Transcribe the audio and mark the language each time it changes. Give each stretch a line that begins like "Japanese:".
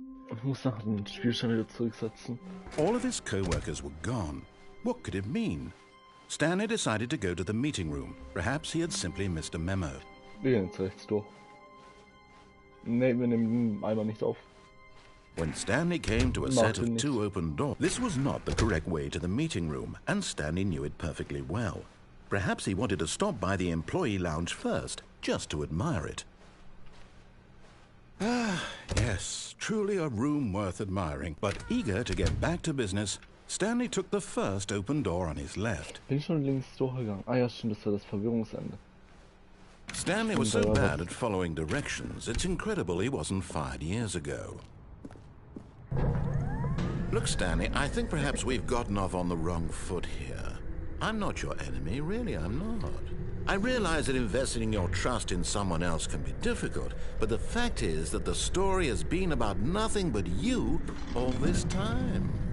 German: Ich muss nachher den Spielstand wieder zurücksetzen.
English: All of his co-workers were gone. What could it mean? Stanley decided to go to the meeting room. Perhaps he had simply missed a memo.
German: Wir gehen jetzt rechts durch. Nee, wir nehmen den Eimer nicht auf.
English: When Stanley came to a set of two open doors, this was not the correct way to the meeting room, and Stanley knew it perfectly well. Perhaps he wanted to stop by the employee lounge first, just to admire it. Ah, yes, truly a room worth admiring. But eager to get back to business, Stanley took the first open door on his left.
German: Bin ich schon links durchgegangen? Ah ja, stimmt, das war das Verwirrungsende.
English: Stanley was so bad at following directions, it's incredible he wasn't fired years ago. Look, Stanley, I think perhaps we've gotten off on the wrong foot here. I'm not your enemy, really, I'm not. I realize that investing your trust in someone else can be difficult, but the fact is that the story has been about nothing but you all this time.